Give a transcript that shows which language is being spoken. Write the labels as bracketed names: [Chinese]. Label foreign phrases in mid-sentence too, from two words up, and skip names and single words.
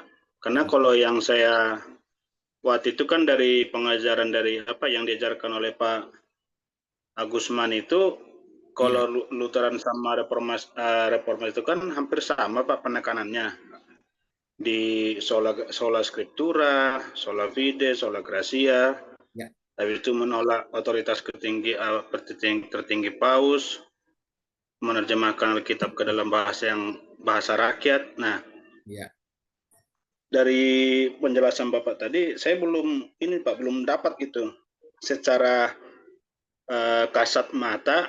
[Indonesian] Karena kalau yang saya waktu itu kan dari pengajaran dari apa yang diajarkan oleh Pak Agusman itu, kalau Lutheran sama Reformasi itu kan hampir sama Pak penekanannya. [Latin] Di sola scriptura, sola fide, sola gratia. [Indonesian] Ya. Habis itu menolak otoritas tertinggi paus, menerjemahkan Alkitab ke dalam bahasa rakyat. Nah, ya. Dari penjelasan Bapak tadi, saya belum dapat gitu secara kasat mata.